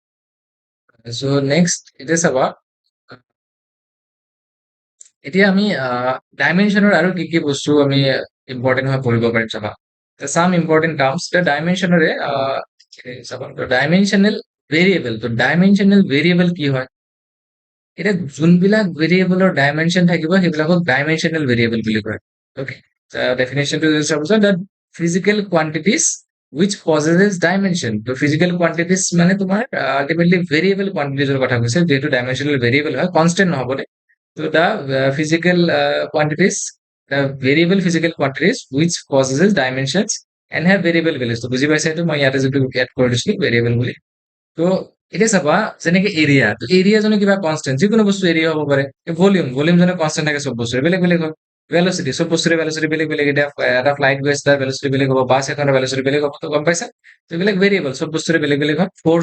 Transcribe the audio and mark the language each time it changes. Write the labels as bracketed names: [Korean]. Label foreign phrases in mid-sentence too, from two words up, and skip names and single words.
[English] so next [Assamese] এতিয়া চাবা এতিয়া আমি ডাইমেনশনৰ আৰু কি কি বস্তু আমি ইম্পৰ্টেন্ট হয় পঢ়িব পাৰিম চাবা [English] some important terms [Assamese] ডাইমেনশনৰে চাবা [English] dimensional variable [Assamese] তো [English] dimensional variable [Assamese] কি হয় এতিয়া যোনবিলাক ভেৰিয়েবলৰ ডাইমেনশন থাকিব সেইবিলাকক [English] dimensional variable [Assamese] বুলি কয় ওকে ডেফিনেশনটো চাব [English] that physical quantities which possesses dimension [Assamese] তো [English] physical quantities [Assamese] মানে তোমাৰ আলটিমেটলি ভেৰিয়েবল কোৱান্টিটিজৰ কথা কৈছে যেহেতু [English] dimensional variable [Assamese] হয় কনস্ট্যান্ট নহব দে [English] so the physical quantities the variable physical quantities which possesses dimensions and have variable values [Assamese] তো বুজি পাইছা এইটো মই ইয়াতে যিটো এড কৰি দিছিলো ভেৰিয়েবল বুলি তো এতিয়া চাবা যেনেকে এৰিয়া তো এৰিয়া জনে কিবা কনস্ট্যান্ট যিকোনো বস্তু এৰিয়া হ'ব পাৰে ভলিউম জনে কনস্ট্যান্ট থাকে সব বস্তুৰে বেলেগ বেলেগ হয় ভেলোচিটি সব বস্তুৰে ভেলোচিটি বেলেগ বেলেগ এতিয়া এটা ফ্লাইট গৈ আছে তাৰ ভেলোচিটি বেলেগ হ'ব বাছ এখনৰ ভেলোচিটি বেলেগ হ'ব তো গম পাইছা তো এইবিলাক ভেৰিয়েবল সব বস্তুৰে বেলেগ বেলেগ হয় ফোৰ্স